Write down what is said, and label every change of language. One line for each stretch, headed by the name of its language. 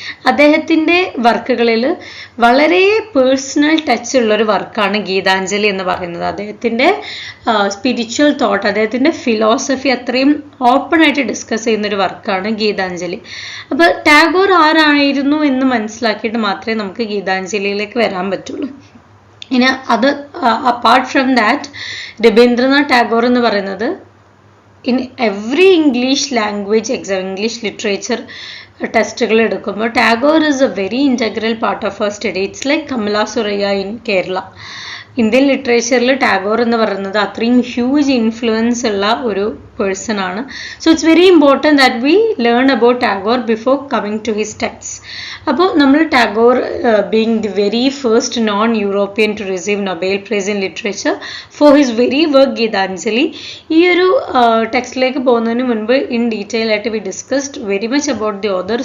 Malayalam: അദ്ദേഹത്തിൻ്റെ വർക്കുകളിൽ വളരെ personal touch ഉള്ളൊരു വർക്കാണ് ഗീതാഞ്ജലി എന്ന് പറയുന്നത്. അദ്ദേഹത്തിൻ്റെ സ്പിരിച്വൽ തോട്ട്, അദ്ദേഹത്തിൻ്റെ ഫിലോസഫി അത്രയും ഓപ്പൺ ആയിട്ട് ഡിസ്കസ് ചെയ്യുന്നൊരു വർക്കാണ് ഗീതാഞ്ജലി. അപ്പോൾ ടാഗോർ ആരായിരുന്നു എന്ന് മനസ്സിലാക്കിയിട്ട് മാത്രമേ നമുക്ക് ഗീതാഞ്ജലിയിലേക്ക് വരാൻ പറ്റുള്ളൂ. ഇനി അത്
English: apart from that, Rabindranath Tagore
Malayalam: എന്ന് പറയുന്നത്
English: in every English language exam, English literature
Malayalam: ടെസ്റ്റുകൾ എടുക്കുമ്പോൾ
English: Tagore is a very integral part of our study. It's like Kamala Suraya in Kerala.
Malayalam: Indian ലിറ്ററേച്ചറിൽ Tagore എന്ന് പറയുന്നത് അത്രയും ഹ്യൂജ് ഇൻഫ്ലുവൻസ് ഉള്ള ഒരു പേഴ്സൺ ആണ്.
English: So it's very important that we learn about Tagore before coming to his text.
Malayalam: അപ്പോൾ നമ്മൾ
English: Tagore being the very first non European to receive Nobel prize in literature for his very work Gitanjali,
Malayalam: ഈ ഒരു ടെക്സ്റ്റിലേക്ക് പോകുന്നതിന് മുൻപ്
English: In detail ആയിട്ട് we discussed very much about the author.